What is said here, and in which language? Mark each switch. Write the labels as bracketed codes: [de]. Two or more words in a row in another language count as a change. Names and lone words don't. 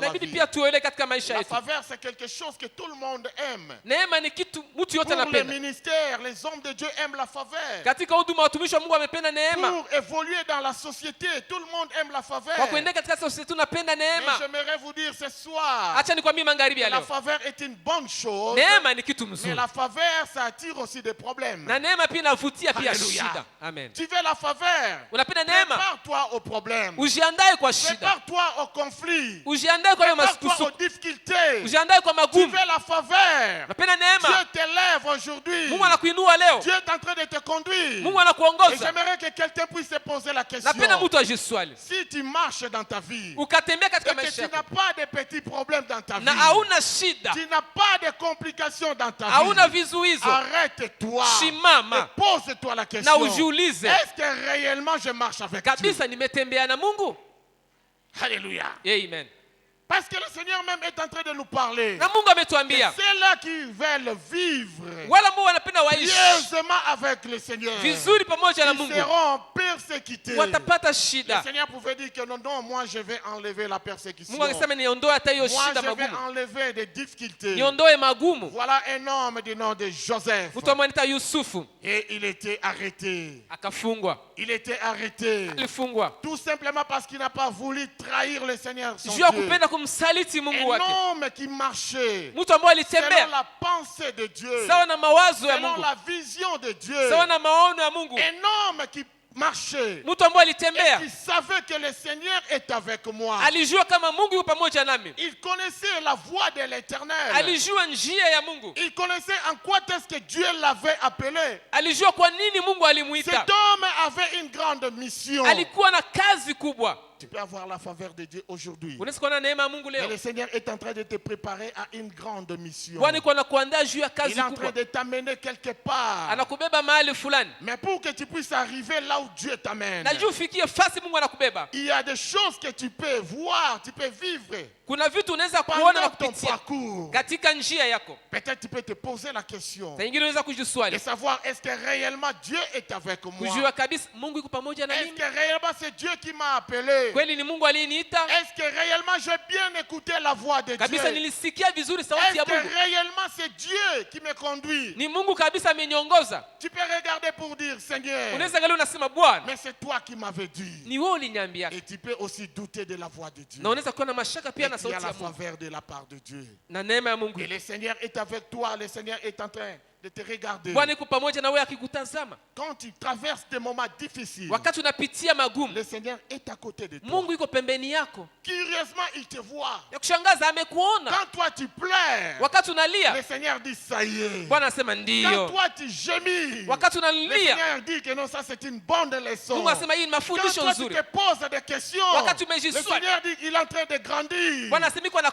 [sw] Inabidi [fr] vie. [sw] pia tuelewe katika maisha [fr] La [sw] yetu, [fr] faveur, c'est quelque chose que tout le monde aime. [sw] neema ni kitu mtu yote [fr] Pour le [sw] anapenda. [fr] ministère, les hommes de Dieu aiment la faveur. [sw] Katika huduma watumishi wa Mungu wamependa neema, [fr] Pour évoluer dans la société, tout le monde aime la faveur. [sw] kwa kuendea katika society tunapenda [fr] Mais [sw] neema. [fr] j'aimerais vous dire ce soir, [sw] Acha nikwambie magharibi ya [fr] la [sw] leo, [fr] faveur est une bonne chose, [sw] neema ni kitu [fr] mais [sw] mzuri, [fr] la faveur, ça attire aussi des problèmes. [sw] na neema pia inavutia pia [fr] Hallelujah. [sw] shida. Amen. [fr] Tu veux la faveur, [sw] Unapenda neema, [fr] prépare-toi aux problèmes. [sw] ujiandae kwa shida, [fr] Prépare-toi au conflit. [sw] ujiandae kwa hiyo [fr] Prépare-toi aux [sw] masukusuku, [fr] difficultés. [sw] ujiandae kwa [fr] Tu [sw] magumu. [fr] veux la faveur. [sw] Unapenda [fr] Dieu [sw] neema, [fr] t'élève aujourd'hui. [sw] Mungu anakuinua leo, [fr] Dieu est en train de te conduire. [sw] Mungu [fr] Et [sw] anakuongoza. [fr] j'aimerais que quelqu'un puisse se poser la question. [sw] Napenda mtu ajiswali, [fr] Si tu marches dans ta vie [sw] ukatembea [fr] et [sw] katika [fr] que [sw] maisha [fr] tu n'as [sw] yako [fr] pas de petits problèmes dans ta vie, [sw] na hauna shida, [fr] tu n'as pas de complications dans ta [sw] hauna [fr] vie, [sw] vizuizo, [fr] arrête-toi et [sw] simama [fr] pose-toi la [sw] na [fr] question. [sw] ujiulize, [fr] Est-ce que réellement je marche avec Dieu? [sw] kabisa nimetembea na Mungu? [fr] Alléluia. [sw] Amen. [fr] Parce que le Seigneur même est en train de nous parler. [sw] Na Mungu ametuambia [fr] Ceux-là qui veulent vivre [sw] wale ambao wanapenda waishi [fr] pieusement avec le Seigneur, [sw] vizuri pamoja na [fr] ils [sw] Mungu [fr] seront persécutés. [sw] watapata [fr] Le [sw] shida. [fr] Seigneur pouvait dire que non, moi je vais enlever la persécution. [sw] Mungu akisema niondoe hata hiyo [fr] Moi [sw] shida [fr] je vais [sw] magumu, [fr] enlever des difficultés. [sw] niondoe magumu. [fr] Voilà un homme du nom de Joseph. [sw] Mtu amwita Yusufu [fr] Et il était arrêté. [sw] akafungwa, [fr] Il était arrêté. [sw] alifungwa [fr] Tout simplement parce qu'il n'a pas voulu trahir le Seigneur son [sw] juu ya [fr] Dieu. [sw] kupenda kumsaliti Mungu [fr] Un [sw] wake. [fr] homme qui marchait [sw] Mtu ambaye [fr] selon [sw] alitembea [fr] la pensée de Dieu, [sw] sawa na mawazo ya [fr] selon [sw] Mungu, [fr] la vision de Dieu. [sw] sawa na maono ya Mungu. [fr] Un homme qui marchait [sw] Mtu ambaye [fr] et [sw] alitembea [fr] qui savait que le Seigneur est avec moi. [sw] alijua kama Mungu yuko pamoja nami, [fr] Il connaissait la voix de l'Éternel. [sw] alijua njia ya Mungu, [fr] Il connaissait en quoi est-ce que Dieu l'avait appelé. [sw] alijua kwa nini Mungu alimuita. [fr] Cet homme avait une grande mission. [sw] Alikuwa na kazi kubwa. [fr] Tu peux avoir la faveur de Dieu aujourd'hui. [sw] Unaweza kuona neema ya Mungu [fr] Mais [sw] leo. [fr] le Seigneur est en train de te préparer à une grande mission. [sw] Bwana yuko anakuandaa juu ya [fr] Il [sw] kazi [fr] est en train [sw] kubwa, [fr] de t'amener quelque part. [sw] anakubeba mahali fulani, [fr] Mais pour que tu puisses arriver là où Dieu t'amène, [sw] na juu ufikie fasi Mungu anakubeba. [fr] il y a des choses que tu peux voir, tu peux vivre [sw] Kuna vitu unaweza kuona na [fr] pendant ton [sw] kupitia [fr] parcours. [sw] katika njia yako. [fr] Peut-être tu peux te poser la question [sw] Saa nyingine unaweza [fr] de [sw] kujiswali, [fr] savoir est-ce que réellement Dieu est avec moi? [sw] kujua kabisa Mungu yuko pamoja na [fr] Est-ce [sw] mimi. [fr] que réellement c'est Dieu qui m'a appelé? [sw] Kweli ni Mungu aliyeniita [fr] Est-ce que réellement j'ai bien écouté la voix de Dieu? [sw] kabisa, nilisikia vizuri sauti [fr] Est-ce [sw] ya [fr] que [sw] Mungu, [fr] réellement c'est Dieu qui me conduit? [sw] ni Mungu kabisa ameniongoza. [fr] Tu peux regarder pour dire Seigneur, [sw] Unaweza angalia unasema Bwana, [fr] mais c'est toi qui m'avais dit. [sw] ni wewe uliniambia. [fr] Et tu peux aussi douter de la voix de Dieu. [sw] Na unaweza kuwa na mashaka pia [fr] Et [sw] na [fr] tu as [sw] sauti [fr] la [sw] ya Mungu [fr] faveur de la part de Dieu. [sw] na neema ya Mungu. [fr] Et le Seigneur est avec toi. Le Seigneur est en train de te regarder. [sw] Bwana yuko pamoja na wewe akikutazama [fr] Quand tu traverses des moments difficiles, [sw] wakati unapitia magumu. [fr] le Seigneur est à côté de toi. [sw] Mungu yuko pembeni yako. [fr] Curieusement, il te voit. [sw] Ya kushangaza amekuona [fr] Quand toi tu pleures, [sw] wakati [fr] le [sw] unalia. [fr] Seigneur dit ça y est. [sw] Bwana anasema [fr] Quand [sw] ndio. [fr] toi tu gémis, [sw] Wakati [fr] le [sw] unalia, [fr] Seigneur dit que non, ça c'est une bonne leçon. [sw] Mungu anasema hii ni [fr] Quand [sw] mafundisho [fr] toi tu [sw] nzuri. [fr] te poses des questions, [sw] Wakati [fr] le [sw] umejiswali, [fr] Seigneur dit qu'il est en train de grandir. [sw] Bwana anasema iko